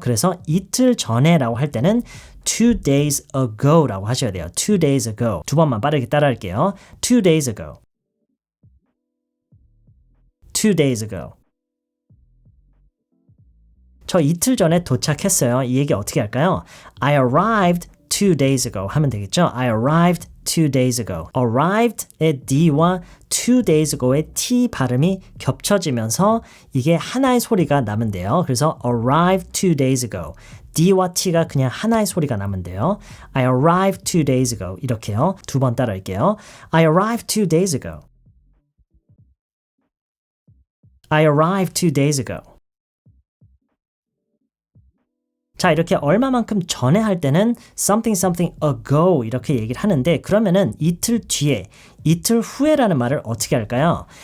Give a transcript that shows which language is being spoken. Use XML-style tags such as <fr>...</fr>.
<ko>그래서 이틀 전에라고 할 때는</ko> <en>2 days ago</en> <ko>라고 하셔야 돼요.</ko> <en>2 days ago.</en> <ko>두 번만 빠르게 따라할게요.</ko> <en>2 days ago. 2 days ago.</en> <ko>저 이틀 전에 도착했어요. 이 얘기 어떻게 할까요?</ko> <en>I arrived 2 days ago</en> <ko>하면 되겠죠?</ko> <en>I arrived 2 days ago.</en> <ko>arrived의 D와</ko> <en>2 days ago</en> <ko>의 T 발음이 겹쳐지면서 이게 하나의 소리가 나면 돼요. 그래서</ko> <en>arrived 2 days ago.</en> <ko>D와 T가 그냥 하나의 소리가 나면 돼요.</ko> <en>I arrived 2 days ago.</en> <ko>이렇게요. 두 번 따라할게요.</ko> <en>I arrived 2 days ago. I arrived 2 days ago.</en> <ko>자, 이렇게 얼마만큼 전에 할 때는</ko> <en>something something ago</en> <ko>이렇게 얘기를 하는데 그러면은 이틀 뒤에, 이틀 후에라는 말을 어떻게 할까요?</ko>